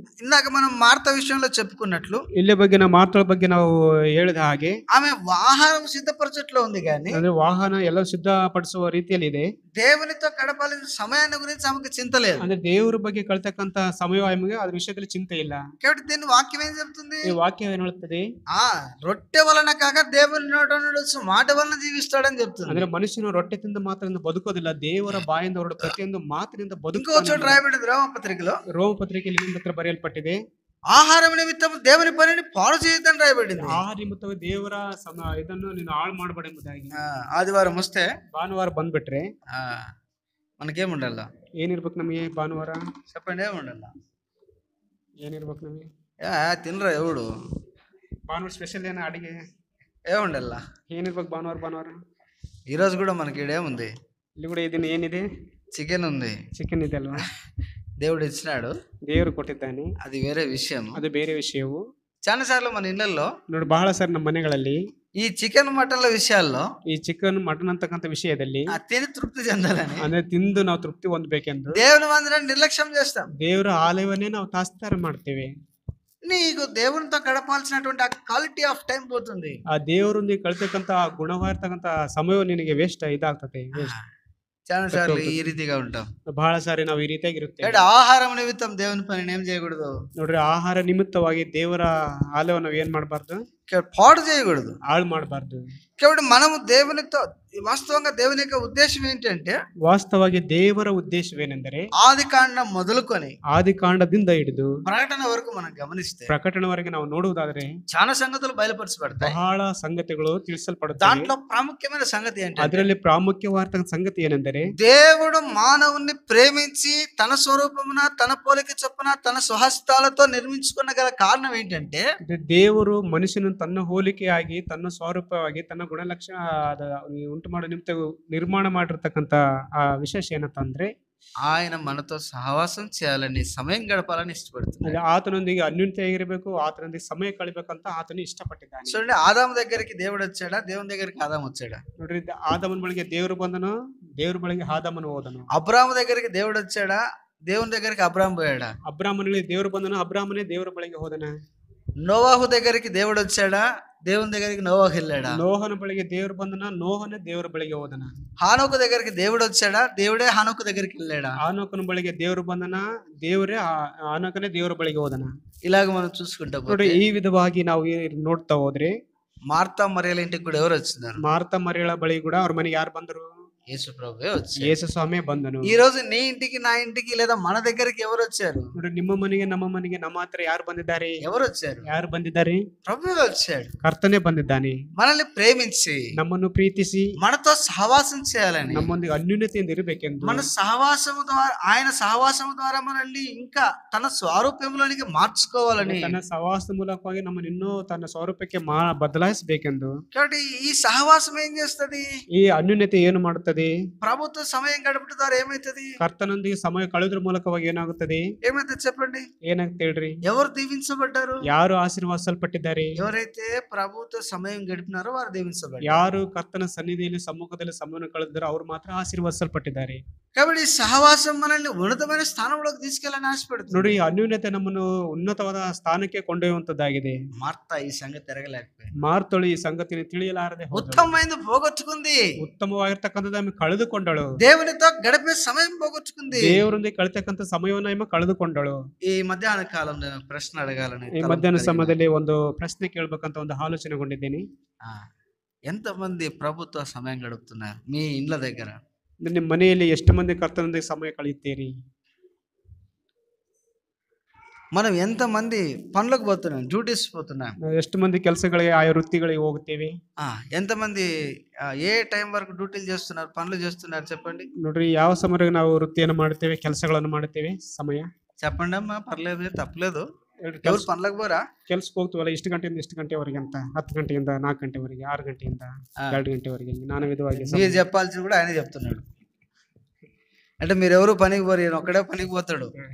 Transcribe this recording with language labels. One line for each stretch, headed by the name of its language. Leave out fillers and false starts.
Telugu: ఇందాక మనం మార్త విషయంలో చెప్పుకున్నట్లు
Kannada: ಇಲ್ಲಿ ಬಗ್ಗೆ ನಾವು ಮಾತಾಡೋ ಬಗ್ಗೆ ನಾವು ಹೇಳಿದ ಹಾಗೆ
Telugu: ఆమె ఆహారం సిద్ధపరచట్లో ఉంది, కానీ
Kannada: ಅಂದ್ರೆ ವಾಹನ ಎಲ್ಲ ಸಿದ್ಧಪಡಿಸುವ ರೀತಿಯಲ್ಲಿ ಇದೆ.
Telugu: దేవునితో గడపాల్సిన సమయాన్ని గురించి ఆమెకు చింత లేదు.
Kannada: ಅಂದ್ರೆ ದೇವರ ಬಗ್ಗೆ ಕಳ್ತಕ್ಕಂತ ಸಮಯ ಆమెಗೆ ಅದ್ರ ವಿಷಯದಲ್ಲಿ ಚಿಂತೆ ಇಲ್ಲ.
Telugu: కాబట్టి దీన్ని వాక్యం ఏం చెప్తుంది?
Kannada: ಈ ವಾಕ್ಯ ಏನ್ ಹೇಳುತ್ತದೆ?
Telugu: రొట్టె వలన కాక దేవుని నోట నుండి వచ్చే మాట వలన జీవిస్తాడని చెప్తుంది.
Kannada: ಅಂದ್ರೆ ಮನುಷ್ಯನು ರೊಟ್ಟೆ ತಿಂದ ಮಾತ್ರದಿಂದ ಬದುಕೋದಿಲ್ಲ, ದೇವರ ಬಾಯಿಂದ ಹೊರಡ ಪ್ರತಿಯೊಂದು ಮಾತಿನಿಂದ
Telugu: ఇంకో
Kannada: ಬದುಕುತ್ತಾನೆ.
Telugu: చోట రాయబడింది రోమపత్రికలో,
Kannada: ರೋಮ ಪತ್ರಿಕೆಯಲ್ಲಿ ನಿಮ್ಮ ಹತ್ರ ಬರೆಯಲ್ಪಟ್ಟಿದೆ,
Telugu: ఆహారం నిమిత్తం దేవుని పనిని పాడు చేయొద్దని రాయబడింది.
Kannada: ಆಹಾರ ನಿಮಿತ್ತವೇ ದೇವರ ಇದನ್ನು ನೀನು ಹಾಳು ಮಾಡಬೇಡ ಎಂಬುದಾಗಿ.
Telugu: ఆదివారం వస్తే,
Kannada: ಭಾನುವಾರ ಬಂದ್ಬಿಟ್ರೆ
Telugu: మనకేముండాల?
Kannada: ಏನಿರ್ಬೇಕು ನಮಗೆ? ಭಾನುವಾರ
Telugu: చెప్పండి, ఏముండాల?
Kannada: ಏನಿರ್ಬೇಕು ನಮಗೆ?
Telugu: తినరా ఎవడు?
Kannada: ಭಾನುವಾರ ಸ್ಪೆಷಲ್ ಏನೋ ಅಡಿಗೆ
Telugu: ఏముండాల?
Kannada: ಏನಿರ್ಬೇಕು ಭಾನುವಾರ?
Telugu: ఈరోజు కూడా మనకి ఇడేముంది?
Kannada: ಇಲ್ಲಿ ಕೂಡ ಇದನ್ನ ಏನಿದೆ?
Telugu: చికెన్ ఉంది.
Kannada: ಚಿಕನ್ ಇದೆ ಅಲ್ವಾ?
Telugu: దేవుడు ఇచ్చినాడు,
Kannada: ದೇವರು ಕೊಟ್ಟಿದ್ದಾನೆ,
Telugu: అది వేరే విషయం.
Kannada: ಅದು ಬೇರೆ ವಿಷಯವು.
Telugu: చాలా సార్లు మన ఇళ్లలో
Kannada: ನೋಡಿ, ಬಹಳ ಸಾರಿ ನಮ್ಮ ಮನೆಗಳಲ್ಲಿ
Telugu: ఈ చికెన్ మటన్ల విషయాల్లో,
Kannada: ಈ ಚಿಕನ್ ಮಟನ್ ಅಂತಕ್ಕಂಥ ವಿಷಯದಲ್ಲಿ
Telugu: తిని తృప్తి చెందాలని,
Kannada: ಅಂದ್ರೆ ತಿಂದು ನಾವು ತೃಪ್ತಿ ಹೊಂದಬೇಕೆಂದು
Telugu: దేవుని మందిరాన్ని నిర్లక్ష్యం చేస్తాం.
Kannada: ದೇವರ ಆಲಯವನ್ನೇ ನಾವು ತಾತ್ಸಾರ ಮಾಡ್ತೇವೆ.
Telugu: నీకు దేవునితో గడపాల్సినటువంటి ఆ
English: quality of time
Telugu: పోతుంది.
Kannada: ಆ ದೇವರೊಂದಿಗೆ ಕಳ್ತಕ್ಕಂಥ ಗುಣವಾಗಿರ್ತಕ್ಕಂಥ ಸಮಯ ನಿನಗೆ ವೇಸ್ಟ್ ಇದಾಗ್ತದೆ.
Telugu: చాలా సార్లు ఈ రీతిగా ఉంటాం.
Kannada: ಬಹಳ ಸಾರಿ ನಾವು ಈ ರೀತಿಯಾಗಿರುತ್ತೇವೆ.
Telugu: ఆహారం నిమిత్తం దేవుని పనిని ఏం చేయకూడదు?
Kannada: ನೋಡ್ರಿ, ಆಹಾರ ನಿಮಿತ್ತವಾಗಿ ದೇವರ ಆಲಯವನ್ನು ನಾವು ಏನ್ ಮಾಡಬಾರ್ದು?
Telugu: పాడు చేయకూడదు,
Kannada: ಹಾಳು ಮಾಡಬಾರ್ದು.
Telugu: కాబట్టి మనము దేవునితో, వాస్తవంగా దేవుని యొక్క ఉద్దేశం ఏంటంటే,
Kannada: ವಾಸ್ತವವಾಗಿ ದೇವರ ಉದ್ದೇಶವೇನೆಂದರೆ
Telugu: ఆది కాండం మొదలుకొని
Kannada: ಆದಿಕಾಂಡದಿಂದ ಹಿಡಿದು
Telugu: ప్రకటన వరకు మనం గమనిస్తే
Kannada: ಪ್ರಕಟಣವರೆಗೆ ನಾವು ನೋಡುವುದಾದ್ರೆ
Telugu: చాలా సంగతులు బయలుపరచబడతాయి.
Kannada: ಬಹಳ ಸಂಗತಿಗಳು ತಿಳಿಸಲ್ಪಡುತ್ತವೆ.
Telugu: దాంట్లో ప్రాముఖ్యమైన సంగతి ఏంటంటే,
Kannada: ಅದರಲ್ಲಿ ಪ್ರಾಮುಖ್ಯವಾದ ಸಂಗತಿ ಏನೆಂದರೆ,
Telugu: దేవుడు మానవుణ్ణి ప్రేమించి తన స్వరూపమున తన పోలిక చొప్పున తన స్వహస్తాలతో నిర్మించుకున్న గల కారణం ఏంటంటే,
Kannada: ದೇವರು ಮನುಷ್ಯನ ತನ್ನ ಹೋಲಿಕೆಯಾಗಿ ತನ್ನ ಸ್ವರೂಪವಾಗಿ ತನ್ನ ಗುಣಲಕ್ಷಣ ಉಂಟು ಮಾಡೋ ನಿಮಿತ್ತ ನಿರ್ಮಾಣ ಮಾಡಿರ್ತಕ್ಕಂಥ ಆ ವಿಶೇಷ ಏನಂತಂದ್ರೆ,
Telugu: ఆయన మనతో సహవాసం చేయాలని, సమయం గడపాలని ఇష్టపడుతున్నాడు.
Kannada: ಆತನೊಂದಿಗೆ ಅನ್ಯೋನ್ಯತೆ ಆಗಿರಬೇಕು, ಆತನೊಂದಿಗೆ ಸಮಯ ಕಳಿಬೇಕಂತ ಆತನು ಇಷ್ಟಪಟ್ಟಿದ್ದಾನೆ.
Telugu: చూడండి, ఆదాము దగ్గరికి దేవుడు వచ్చాడా? దేవుని దగ్గరికి ఆదాము వచ్చాడా?
Kannada: ನೋಡ್ರಿ, ಆದಾಮನ ಬಳಿಗೆ ದೇವರು ಬಂದನು, ದೇವ್ರ ಬಳಿಗೆ ಆದಾಮನು ಹೋದನು.
Telugu: అబ్రాము దగ్గరికి దేవుడు వచ్చాడా? దేవుని దగ్గరికి అబ్రాము పోయాడా?
Kannada: ಅಬ್ರಾಮನಿಗೆ ದೇವರು ಬಂದನು, ಅಬ್ರಾಮನೇ ದೇವರ ಬಳಿಗೆ ಹೋದನ.
Telugu: నోవాహు దగ్గరికి దేవుడు వచ్చాడా? దేవుని దగ్గరికి నోవాహు వెళ్ళాడా?
Kannada: ನೋಹನ ಬಳಿಗೆ ದೇವರು ಬಂದನ, ನೋಹನೇ ದೇವರ ಬಳಿಗೆ ಹೋದನ.
Telugu: హానోకు దగ్గరికి దేవుడు వచ్చాడా? దేవుడే హానోకు దగ్గరికి వెళ్ళాడా?
Kannada: ಆನೋಕನ ಬಳಿಗೆ ದೇವರು ಬಂದನ, ದೇವರೇ ಆನೋಕನೇ ದೇವರ ಬಳಿಗೆ ಹೋದನ.
Telugu: ఇలాగ మనం చూసుకుంటా
Kannada: ನೋಡಿ, ಈ ವಿಧವಾಗಿ ನಾವು ನೋಡ್ತಾ ಹೋದ್ರೆ,
Telugu: మార్తా మరియల ఇంటికి కూడా ఎవరు వచ్చినారు?
Kannada: ಮಾರ್ತ ಮರಿಯಳ ಬಳಿ ಕೂಡ ಅವ್ರ ಮನೆಗೆ ಯಾರು ಬಂದರು?
Telugu: యేసు ప్రభువే వచ్చారు.
Kannada: ಯೇಸು ಸ್ವಾಮಿ ಬಂದನು.
Telugu: ఈ రోజు నీ ఇంటికి, నా ఇంటికి, లేదా మన దగ్గరికి ఎవరు వచ్చారు?
Kannada: ನೋಡಿ, ನಿಮ್ಮ ಮನೆಗೆ, ನಮ್ಮ ಮನೆಗೆ, ನಮ್ಮ ಹತ್ರ ಯಾರು ಬಂದಿದ್ದಾರೆ?
Telugu: ఎవరు వచ్చారు?
Kannada: ಯಾರು ಬಂದಿದ್ದಾರೆ?
Telugu: ప్రభువే వచ్చాడు.
Kannada: ಕರ್ತನೇ ಬಂದಿದ್ದಾನೆ.
Telugu: మనల్ని ప్రేమించి,
Kannada: ನಮ್ಮನ್ನು ಪ್ರೀತಿಸಿ,
Telugu: మనతో సహవాసం చేయాలని,
Kannada: ನಮ್ಮೊಂದಿಗೆ ಅನ್ಯೂನ್ಯತೆಯಿಂದ ಇರಬೇಕೆಂದು,
Telugu: మన సహవాసము ద్వారా, ఆయన సహవాసము ద్వారా మనల్ని ఇంకా తన స్వరూపంలోనికి మార్చుకోవాలని,
Kannada: ತನ್ನ ಸಹವಾಸ ಮೂಲಕವಾಗಿ ನಮ್ಮನ್ನು ಇನ್ನೂ ತನ್ನ ಸ್ವರೂಪಕ್ಕೆ ಬದಲಾಯಿಸಬೇಕೆಂದು.
Telugu: కాబట్టి ఈ సహవాసం ఏం చేస్తది?
Kannada: ಈ ಅನ್ಯೂನ್ಯತೆ ಏನು ಮಾಡುತ್ತದೆ?
Telugu: ప్రభుత్వ సమయం గడపడం ద్వారా ఏమైతది?
Kannada: ಕರ್ತನೊಂದಿಗೆ ಸಮಯ ಕಳೆದ್ರ ಮೂಲಕವಾಗಿ ಏನಾಗುತ್ತದೆ?
Telugu: ఏమైతుంది చెప్పండి?
Kannada: ಏನಾಗ್ತದೆ ಹೇಳ್ರಿ?
Telugu: ఎవరు దీవించబడ్డారు?
Kannada: ಯಾರು ಆಶೀರ್ವಾದಿಸಲ್ಪಟ್ಟಿದ್ದಾರೆ?
Telugu: ఎవరైతే ప్రభుత్వ సమయం గడిపినారో వారు దీవించబడ్డారు.
Kannada: ಯಾರು ಕರ್ತನ ಸನ್ನಿಧಿಯಲ್ಲಿ ಸಮ್ಮುಖದಲ್ಲಿ ಸಮಯವನ್ನು ಕಳೆದಿರೋ ಅವರು ಮಾತ್ರ ಆಶೀರ್ವಾದಿಸಲ್ಪಟ್ಟಿದ್ದಾರೆ.
Telugu: కాబట్టి సహవాసం మనల్ని ఉన్నతమైన స్థానంలోకి తీసుకెళ్ళని ఆశపడుతుంది.
Kannada: ನೋಡಿ, ಅನ್ಯೂನ್ಯತೆ ನಮ್ಮನ್ನು ಉನ್ನತವಾದ ಸ್ಥಾನಕ್ಕೆ ಕೊಂಡೊಯ್ಯುವಂತದ್ದಾಗಿದೆ.
Telugu: మార్తా ఈ సంగతి తిరగలేకపోయింది.
Kannada: ಮಾರ್ತಳು ಈ ಸಂಗತಿಯನ್ನು ತಿಳಿಯಲಾರದೆ
Telugu: ఉత్తమమైనది పోగొట్టుకుంది.
Kannada: ಉತ್ತಮವಾಗಿರ್ತಕ್ಕಂಥದ್ದು ఆమె కಳೆದುಕೊಂడಳು.
Telugu: దేవునితో గడిపే సమయం పోగొట్టుకుంది.
Kannada: ದೇವರೊಂದಿಗೆ ಕಳೆತಕ್ಕಂತ ಸಮಯವನ್ನ ಆమె ಕಳೆದುಕೊಂಡಳು.
Telugu: ఈ మధ్యాహ్న కాలంలో నేను ప్రశ్న అడగాలని
Kannada: ಈ
Telugu: తలంపు
Kannada: ಮಧ್ಯಾಹ್ನ
Telugu: కలిగిన.
Kannada: ಸಮಯದಲ್ಲಿ ಒಂದು ಪ್ರಶ್ನೆ ಕೇಳ್ಬೇಕಂತ ಒಂದು ಆಲೋಚನೆಗೊಂಡಿದ್ದೀನಿ.
Telugu: ఆ, ఎంతమంది ప్రభుత్వ సమయం గడుపుతున్నారు మీ ఇండ్ల దగ్గర?
Kannada: ನಿಮ್ಮ ಮನೆಯಲ್ಲಿ ಎಷ್ಟು ಮಂದಿ ಕರ್ತನೊಂದಿಗೆ ಸಮಯ ಕಳೆಯುತ್ತೀರಿ?
Telugu: మనం ఎంతమంది పనులకు పోతున్నాం, డ్యూటీస్ పోతున్నాం?
Kannada: ನಾವು ಎಷ್ಟು ಮಂದಿ ಕೆಲಸಗಳಿಗೆ ಆಯಾ ವೃತ್ತಿಗಳಿಗೆ ಹೋಗ್ತೇವೆ?
Telugu: ఎంతమంది ఏ టైం వరకు డ్యూటీలు చేస్తున్నారు, పనులు చేస్తున్నారు చెప్పండి.
Kannada: ನೋಡ್ರಿ, ಯಾವ ಸಮಯಕ್ಕೆ ನಾವು ವೃತ್ತಿಯನ್ನು ಮಾಡ್ತೇವೆ, ಕೆಲಸಗಳನ್ನು ಮಾಡ್ತೇವೆ? ಸಮಯ
Telugu: చెప్పండి అమ్మా, పర్లేదు, తప్పలేదు.
Kannada: ಹೇಳ್ರಿ,
Telugu: ఎవరు పనులకు పోరా?
Kannada: ಕೆಲ್ಸಕ್ಕೆ ಹೋಗ್ತೀವಲ್ಲ, ಇಷ್ಟು ಗಂಟೆಯಿಂದ ಇಷ್ಟು ಗಂಟೆವರೆಗೆ ಅಂತ, 10 ಗಂಟೆಯಿಂದ 4 ಗಂಟೆವರೆಗೆ, 6 ಗಂಟೆಯಿಂದ 2 ಗಂಟೆವರೆಗೆ, నానా విధವಾಗಿ
Telugu: మీరు చెప్పాల్సింది కూడా ఆయన చెప్తున్నాడు. అంటే మీరు ఎవరు పనికి పోరు, ఈయన ఒక్కడే పనికి పోతాడు.